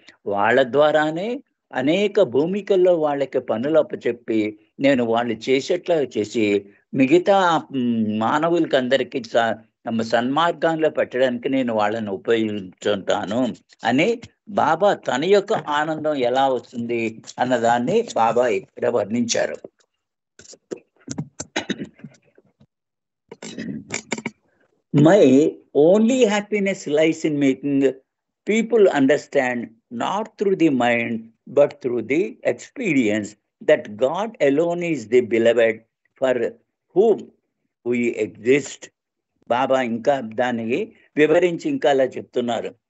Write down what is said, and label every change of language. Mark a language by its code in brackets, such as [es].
[te] వాళ్ళ ద్వారానే అనేక భూమికల్లో వాళ్ళకి పనులు అప్పచెప్పి నేను వాళ్ళు చేసేట్లా చేసి మిగతా మానవులకి అందరికీ సన్మార్గంలో పెట్టడానికి నేను వాళ్ళని ఉపయోగించుంటాను అని బాబా తన యొక్క ఆనందం ఎలా వస్తుంది అన్నదాన్ని బాబా ఇక్కడ వర్ణించారు. [en] My only happiness lies in making people understand, not through the mind, but through the experience, that God alone is the beloved for whom we exist. [te] బాబా ఇంకా దానికి వివరించి ఇంకా అలా చెప్తున్నారు.